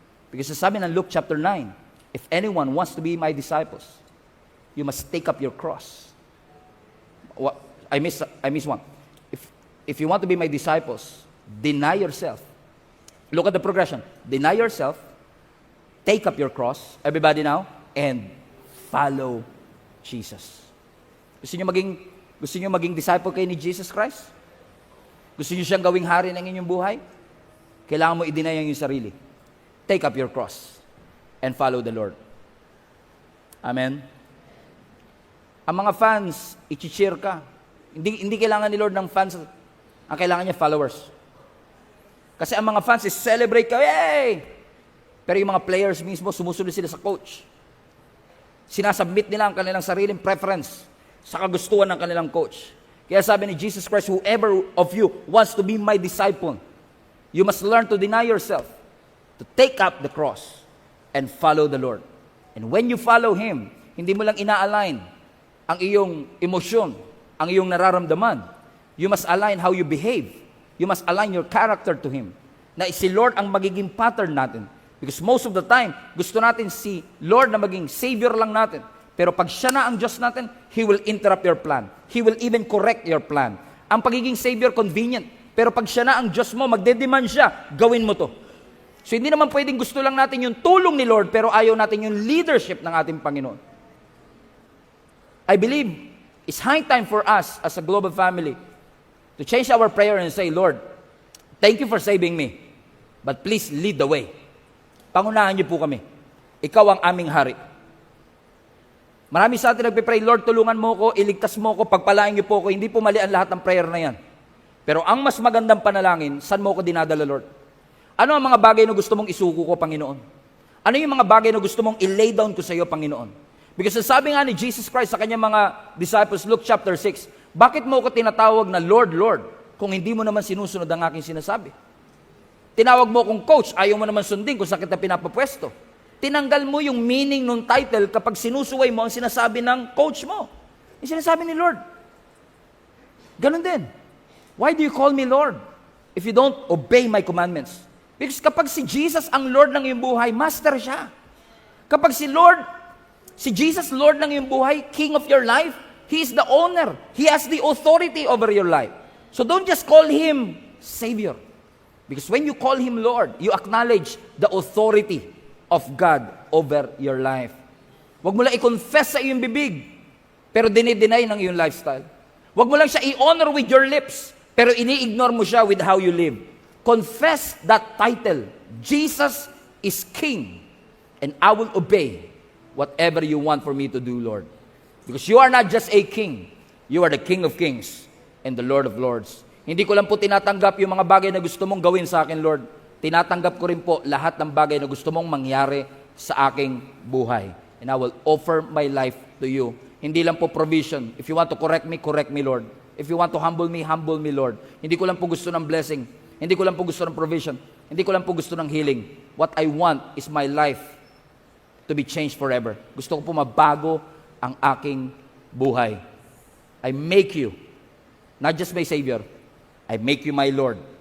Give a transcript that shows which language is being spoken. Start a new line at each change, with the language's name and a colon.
English: Because
Filipino: sabi ng
English: Luke chapter 9, if anyone wants to be my disciples, you must take up your cross. What? I miss one. If you want to be my disciples, deny yourself. Look at the progression. Deny yourself, take up your cross, everybody now, and follow Jesus.
Filipino: Gusto niyo maging disciple kayo ni Jesus Christ? Gusto niyo siyang gawing hari ng inyong buhay? Kailangan mo i-deny ang iyong sarili.
English: Take up your cross and follow the Lord.
Filipino: Amen? Ang mga fans, i-cheer ka. Hindi kailangan ni Lord ng fans. Ang kailangan niya, followers. Kasi ang mga fans is celebrate ka, yay! Pero yung mga players mismo, sumusunod sila sa coach. Sinasubmit nila ang kanilang sariling preference sa kagustuhan ng kanilang coach. Kaya sabi ni
English: Jesus Christ, whoever of you wants to be my disciple, you must learn to deny yourself, to take up the cross, and follow the Lord. And when you follow Him,
Filipino: hindi mo lang ina-align ang iyong emosyon, ang iyong nararamdaman.
English: You must align how you behave. You must align your character to Him.
Filipino: Na si Lord ang magiging pattern natin.
English: Because most of the time,
Filipino: gusto natin si Lord na maging Savior lang natin. Pero pag siya na ang Diyos natin,
English: He will interrupt your plan. He will even correct your plan.
Filipino: Ang pagiging Savior, convenient. Pero pag siya na ang Diyos mo, magdedemand siya, gawin mo to. So hindi naman pwedeng gusto lang natin yung tulong ni Lord, pero ayaw natin yung leadership ng ating Panginoon.
English: I believe it's high time for us as a global family to change our prayer and say, Lord, thank you for saving me, but please lead the way.
Filipino: Pangunahan niyo po kami. Ikaw ang aming hari. Marami sa atin nagpipray, Lord, tulungan mo ko, iligtas mo ko, pagpalain niyo po ko. Hindi po mali ang lahat ng prayer na yan. Pero ang mas magandang panalangin, saan mo ko dinadala, Lord? Ano ang mga bagay na gusto mong isuko ko, Panginoon? Ano yung mga bagay na gusto mong i-lay down ko sa iyo, Panginoon? Because sabi nga ni Jesus Christ sa kanyang mga disciples, Luke chapter 6, bakit mo ko tinatawag na Lord, Lord, kung hindi mo naman sinusunod ang aking sinasabi? Tinawag mo kong coach, ayaw mo naman sundin kung saan kita pinapapwesto. Tinanggal mo yung meaning ng title kapag sinusuway mo ang sinasabi ng coach mo. Yung sinasabi ni Lord. Ganun din.
English: Why do you call me Lord if you don't obey my commandments?
Filipino: Because kapag si Jesus ang Lord ng iyong buhay, master siya. Kapag si Jesus Lord ng iyong buhay,
English: King of your life, He is the owner. He has the authority over your life. So don't just call Him Savior. Because when you call Him Lord, you acknowledge the authority of God over your life.
Filipino: Huwag mo lang i-confess sa iyong bibig, pero dinideny ng iyong lifestyle. Huwag mo lang siya i-honor
English: with your lips,
Filipino: pero ini-ignore mo siya
English: with how you live. Confess that title. Jesus is King, and I will obey whatever you want for me to do, Lord. Because you are not just a king, you are the King of Kings and the Lord of Lords.
Filipino: Hindi ko lang po tinatanggap yung mga bagay na gusto mong gawin sa akin, Lord. Tinatanggap ko rin po lahat ng bagay na gusto mong mangyari sa aking buhay.
English: And I will offer my life to you.
Filipino: Hindi lang po provision.
English: If you want to correct me, Lord. If you want to humble me, Lord.
Filipino: Hindi ko lang po gusto ng blessing. Hindi ko lang po gusto ng provision. Hindi ko lang po gusto ng healing.
English: What I want is my life to be changed forever.
Filipino: Gusto ko po mabago ang aking buhay.
English: I make you, not just my Savior, I make you my Lord.